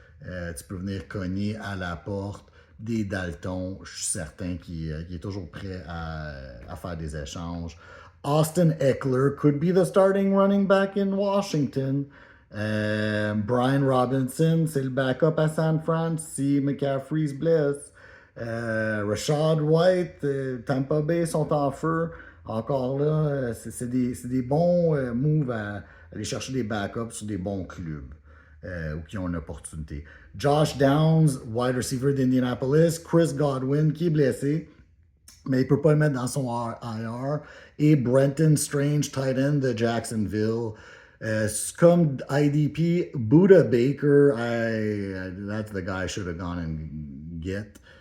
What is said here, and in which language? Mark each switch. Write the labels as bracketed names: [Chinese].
[French] Tu peux venir cogner à la porte des Dalton. Je suis certain qu'il est toujours prêt à faire des échanges. [English] Austin Eckler could be the starting running back in Washington. [French] Brian Robinson, c'est le backup à San Fran si McCaffrey se blesse. Rashad White, Tampa Bay sont en feu. Encore là, c'est des bons moves à aller chercher des backups sur des bons clubs ou qui ont une opportunité. Josh Downs, wide receiver d'Indianapolis. Chris Godwin qui est blessé. mais il peut pas le mettre dans son IR. Et Brenton Strange, tight end de Jacksonville. [English] Comme IDP, Buda Baker, that's the guy I should have gone and get.